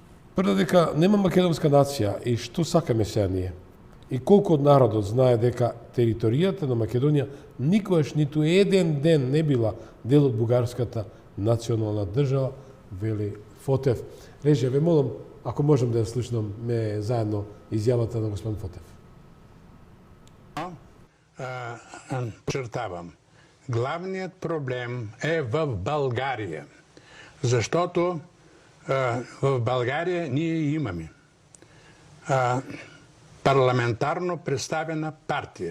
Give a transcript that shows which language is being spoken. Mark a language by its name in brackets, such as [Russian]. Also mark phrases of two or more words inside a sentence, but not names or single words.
[Macedonian] Прво дека нема македонска нација и што сакаме сега ние. И колку од народот знае дека територијата на Македонија никогаш ниту еден ден не била дел од бугарската национална држава, вели Фотев. Режија, ве молам, ако можам да ја слушнаме заедно изјавата на господин Фотев. [Bulgarian] Подчертавам, главният проблем е в България, защото в България ние имаме парламентарно представена партия.